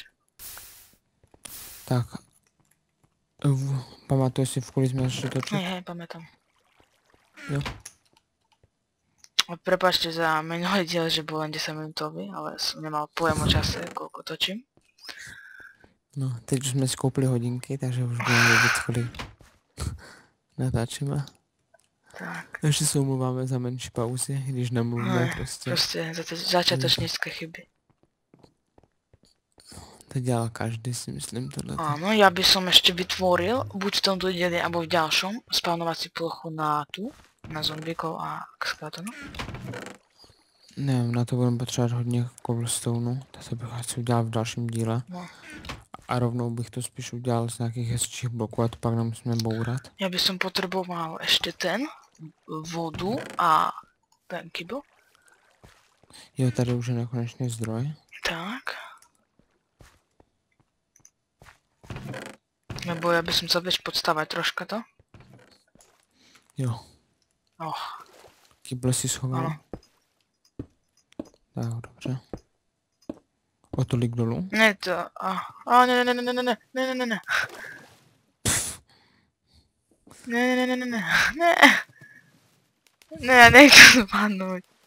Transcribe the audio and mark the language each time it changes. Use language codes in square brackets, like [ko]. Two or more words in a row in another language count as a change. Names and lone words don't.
[cs] Tak. Pamatuješ si, v kolik jsme začali točit? [sk] Hej, pamätám. [cs] Jo. [sk] A prepáčte za minulý diel, že bol len 10 minútový, ale som nemal pojem o čase, koľko točím. [cs] No, teď už jsme si koupili hodinky, takže už budeme vědět, kolik natáčíme. Tak. Ještě se omluváme za menší pauzy, když nemluvíme prostě. [sk] Proste za tie začiatočnícke chyby. [cs] To dělá každý, si myslím, tohle. [sk] Áno, ja by som ešte vytvoril, buď v tomto dieli, alebo v ďalšom, spawnovací plochu na tu, na zombíkov a skeletonov. [cs] Ne, na to budeme potřebovat hodně cobblestoneu, to bych asi udělal v dalším díle. No. A rovnou bych to spíš udělal z nějakých hezčích bloků a to pak nemusíme bourat. [sk] Ja by som potreboval ešte ten, vodu a ten kybl. [cs] Jo, tady už je nekonečný zdroj. Tak. [sk] Lebo ja by som sa vieš podstavať troška to. Jo. Kýble si schoval. Áno. [cs] Tak, dobře. O tolik dolů? Ne, to... ne. Ne, [sk] nechcem spadnúť.